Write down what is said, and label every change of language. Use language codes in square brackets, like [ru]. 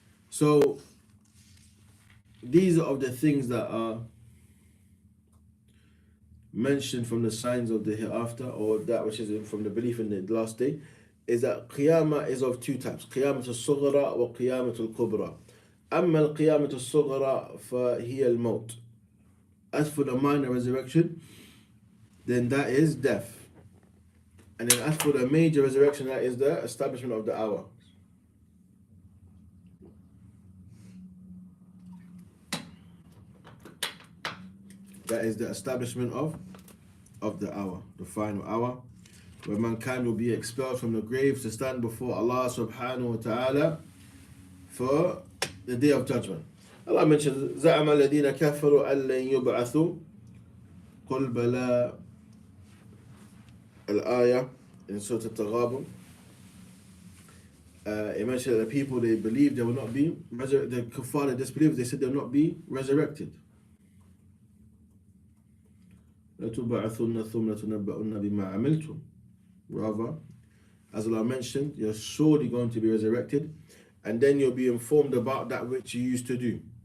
[en] So these are of the things that are mentioned from the signs of the hereafter, or that which is from the belief in the last day, is that Qiyamah is of two types, Qiyamatul Sughra wa Qiyamatul Kubra. [ar] أما القيامة الصغرى فهي الموت. [en] As for the minor resurrection, then that is death. And then as for the major resurrection, that is the establishment of the hour. That is the establishment of the hour, the final hour, where mankind will be expelled from the graves to stand before Allah subhanahu wa ta'ala for the day of judgment. Allah mentions, [ar] زَعَمَ الَّذِينَ كَفَرُوا أَن لَّن يُبْعَثُوا قُلْ بَلَى, [en] al-ayah in Surah Al-Taghabun. It mentioned that the people, they believed they will not be resurrected. The kuffar, the disbelievers, they said they will not be resurrected. [ar] لَتُبْعَثُنَّ ثُمَّ لَتُنَبَّؤُنَّ بِمَا عَمِلْتُمْ. [en] Rather, as Allah mentioned, you're surely going to be resurrected, and then you'll be informed about that which you used to do.